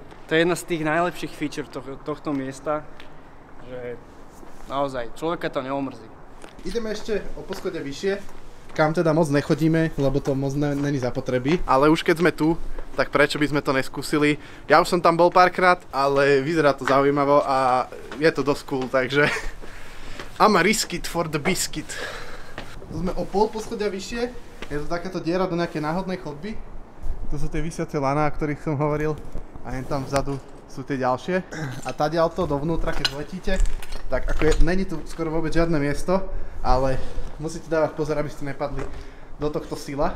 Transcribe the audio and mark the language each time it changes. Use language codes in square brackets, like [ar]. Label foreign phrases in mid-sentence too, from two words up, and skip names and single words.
[sk] To je jedna z tých najlepších feature tohto miesta, že naozaj človeka to neomrzí. Ideme ešte o poschode vyššie, kam teda moc nechodíme, lebo to moc není zapotreby. Ale už keď sme tu, tak prečo by sme to neskúsili. Ja už som tam bol párkrát, ale vyzerá to zaujímavo a je to dosť cool, takže [en] I'm a risk it for the biscuit. [sk] Tu sme o pol poschodia vyššie, je to takáto diera do nejakej náhodnej chodby. To sú tie visiace laná, o ktorých som hovoril a jen tam vzadu sú tie ďalšie. A tadiaľto dovnútra, keď letíte, tak ako není tu skoro vôbec žiadne miesto, ale musíte dávať pozor, aby ste nepadli do tohto sila.